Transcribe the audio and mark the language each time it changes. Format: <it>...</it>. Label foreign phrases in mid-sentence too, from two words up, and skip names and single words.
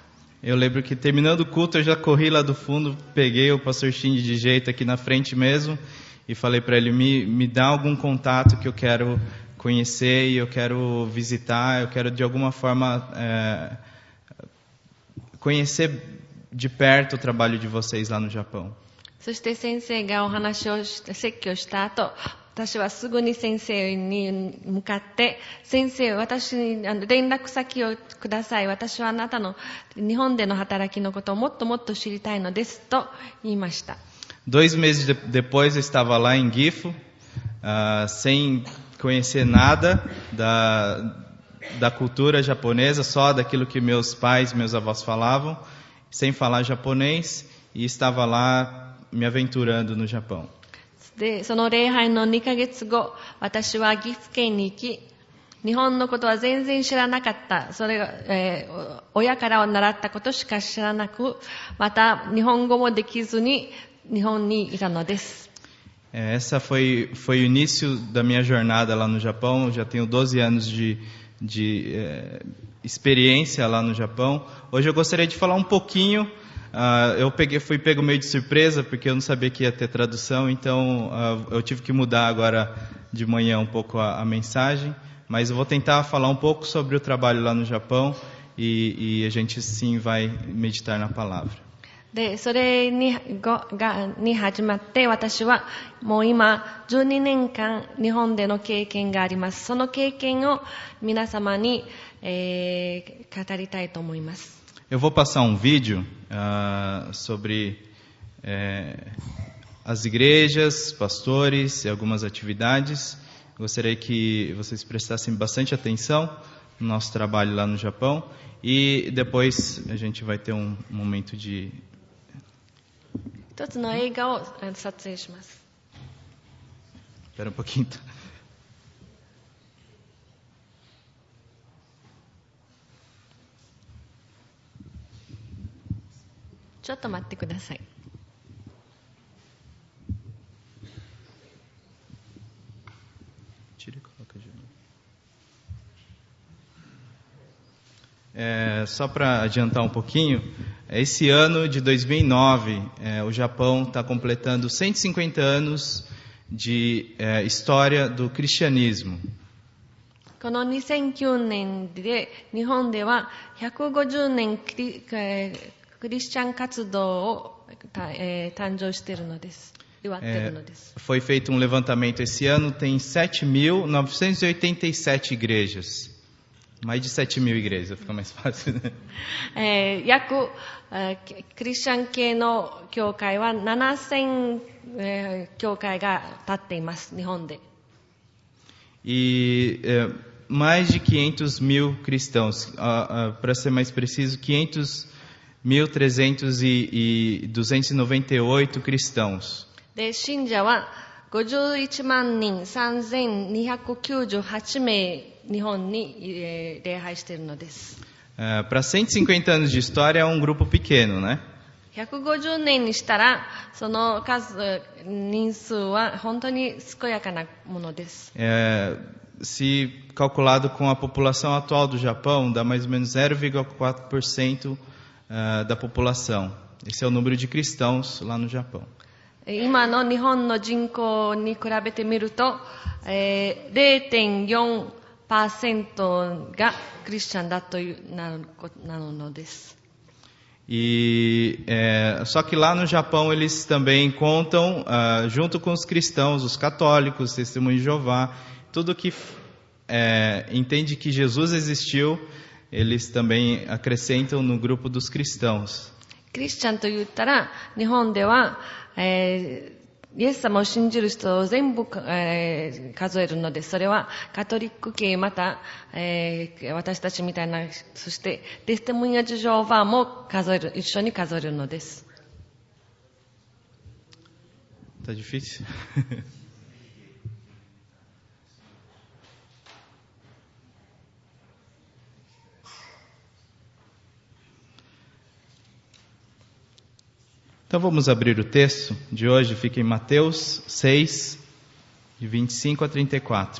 <pt>Eu lembro que terminando o culto eu já corri lá do fundo, peguei o pastor Shinji de jeito aqui na frente mesmo e falei para ele: me dá algum contato que eu quero conhecer e eu quero visitar, eu quero de alguma forma conhecer de perto o trabalho de vocês lá no Japão.</pt> <ja>そして先生がお話を説教した後、私はすぐに先生に向かって、先生、私に連絡先をください。私はあなたの日本での働きのことをもっともっと知りたいのですと言いました。</ja> <pt>2 meses depois eu estava lá em Gifu, sem conhecer nada da cultura japonesa, só daquilo que meus pais, meus avós falavam, sem falar japonês, e estava lá me aventurando no Japão.</pt> <ja>で、その礼拝の2ヶ月後、私は岐阜県に行き、日本のことは全然知らなかった。それが、親から習ったことしか知らなく、また日本語もできずに日本にいたのです。</ja> <pt>Essa foi o início da minha jornada lá no Japão. Eu já tenho 12 anos de experiência lá no Japão. Hoje eu gostaria de falar um pouquinho fui pego meio de surpresa, porque eu não sabia que ia ter tradução, então eu tive que mudar agora de manhã um pouco a mensagem, mas eu vou tentar falar um pouco sobre o trabalho lá no Japão e a gente sim vai meditar na palavra.</pt> <ja>で、それに始まって、私はもう今12年間日本での経験があります。その経験を皆様に、語りたいと思います。</ja> <pt>Eu vou passar um vídeo sobre as igrejas, pastores e algumas atividades. Gostaria que vocês prestassem bastante atenção no nosso trabalho lá no Japão e depois a gente vai ter um momento de</pt> <ja>一つの映画を撮影します。</ja> <pt>Espera um pouquinho.</pt> <ja>ちょっと待ってください。</ja> <pt>Só para adiantar um pouquinho, esse ano de 2009, o Japão está completando 150 anos de história do cristianismo.</pt> <ja>この2009年で日本では150年クリスチャン活動を誕生しているのです。祝っているのです。</ja> <pt>Foi feito um levantamento esse ano, tem 7.987 igrejas. Mais de 7.000 igrejas, fica mais fácil, né?</pt> <ja>約クリスチャン系の教会は7000教会が立っています、日本で。</ja> <pt>E mais de 500.000 cristãos, para ser mais preciso, 500.398 cristãos.</pt> <ja>で、信者は51万人3298名日本に礼拝しているのです。</ja> <pt>Para 150 anos de história é um grupo pequeno, né?</pt> <ja>150 年にしたらその人数は本当に健やかなものです。</ja> <pt>Se calculado com a população atual do Japão, dá mais ou menos 0,4% da população. Esse é o número de cristãos lá no Japão.</pt> <ja>今の日本の人口に比べてみると、0.4% がクリスチャンだというなのです。</ja> <pt>Só que lá no Japão eles também contam, junto com os cristãos, os católicos, os testemunhos de Jeová, tudo que entende que Jesus existiu, eles também acrescentam no grupo dos cristãos.</pt> <ja>クリスチャンと言ったら日本では、イエス様を信じる人を全部、数えるのです。それはカトリック系また、私たちみたいな、そしてテステモニア・ジェホバも一緒に数えるのです。</ja> <pt>Tá difícil? Então vamos abrir o texto de hoje, fica em Mateus 6, de 25 a 34.</pt>